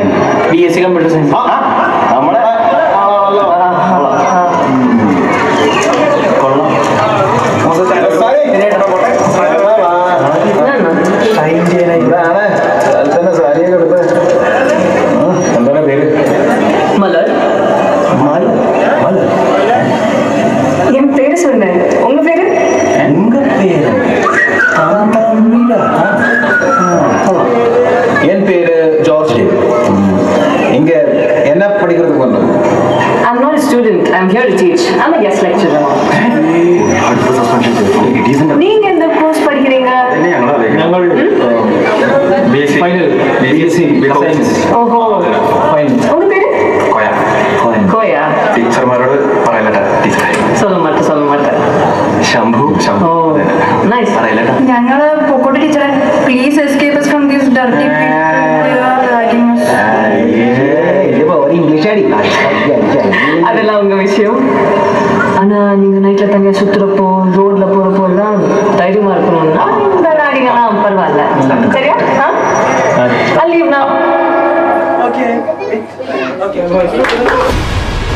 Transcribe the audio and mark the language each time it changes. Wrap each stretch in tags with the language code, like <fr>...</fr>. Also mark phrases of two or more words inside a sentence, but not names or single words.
<ml>BSc</ml> <en>computer science.</en> <ml>നമ്മളെ എന്താണ് പേര്?</ml> <ta>என் பேரு சொன்னேன். உங்க பேரு? எங்க பேரு என் பேரு ஜார்ஜ். இங்க என்ன படிக்கிறதுக்கு வந்தோம்?</ta> <en>I'm not a student. I'm here to teach. I'm a guest lecturer.</en> <ta>நீங்க எந்த கோர்ஸ் படிக்கிறீங்க?</ta> <ml>ഞങ്ങൾ BSc സയൻസ്. ഓഹോ.</ml> <ta>உங்க பேரு?</ta> <ml>കോയ. ടീച്ചർമാരോട് പറയലട്ടാ. ടീച്ചർ</ml> <ta>சொல்ல மாட்டேன்.</ta> <ml>ശംഭു. ഓ നൈസ്. പറയലട്ടാ. ഞങ്ങള് പൊക്കോട്ടെ ടീച്ചറെ.</ml> <en>please escape us from these dirty</en> <ml>ഇംഗ്ലീഷ് അടി.</ml> <ta>அதெல்லாம் உங்க விஷயம். ஆனா நீங்க நைட்ல தனியா சுத்துறப்போ ரோட்ல போறப்போ எல்லாம் தைரியமா இருக்கணும்னா இந்த நாடிங்கலாம் பரவாயில்ல. சரியா?</ta> <en>I'll leave now. Okay.</en>